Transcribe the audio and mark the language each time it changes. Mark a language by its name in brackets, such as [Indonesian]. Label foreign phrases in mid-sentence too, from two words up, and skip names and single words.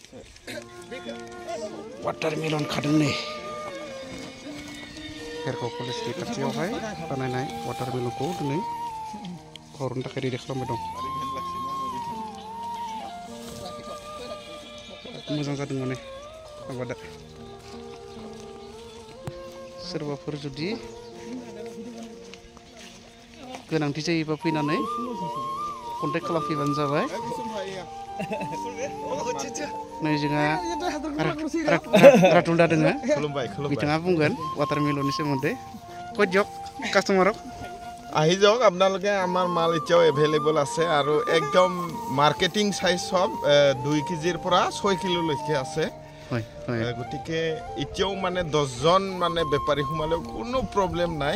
[Bodo] वाटारमेलन खादों नै फेरगाव कलेजनि खाथियावहाय बानायनाय वाटारमेलनखौ दिनै हरनो थाखाय रेडि खालामबाय दं मोजां जादों माने आबादा सोरबाफोर जुदि गोनांथि जायोबा फैनानै कन्टेक्ट खालामफैबानो जाबाय नै जोंहा रातुल दा दोङो बिथाङा बुंगोन वाटारमेलननि सोमोन्दै [Assamese] কৈ দিয়ক কাস্টমাৰক আহি যাওক আপোনালোকে আমাৰ মাল এতিয়াও এভেইলেবল আছে আৰু একদম [English] marketing size [Assamese] সব 2 কেজিৰ পৰা 6 কিলো লৈকে আছে হয় হয় গটিকে এতিয়াও মানে 10 জন মানে বেপাৰী হুমালেও কোনো প্ৰবলেম নাই